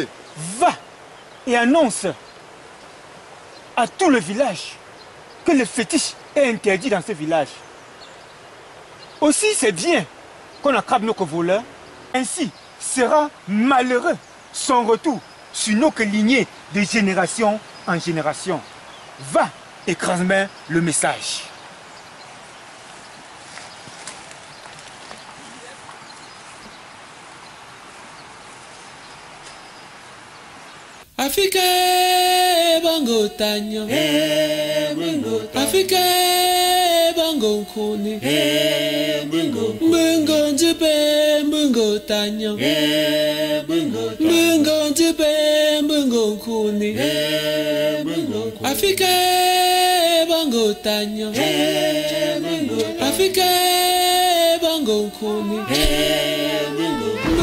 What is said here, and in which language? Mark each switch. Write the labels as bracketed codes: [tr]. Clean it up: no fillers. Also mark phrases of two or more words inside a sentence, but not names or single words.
[fr] va et annonce à tout le village que le fétiche est interdit dans ce village. Aussi, c'est bien qu'on attrape nos voleurs. Ainsi sera malheureux son retour sur nos lignées de génération en génération. Va et transmets le message. Afrique bango tanyo, Afrique bango kuni, bungo njipe bungo tanyo, bungo njipe bungo kuni, Afrique bango tanyo, Afrique bango kuni.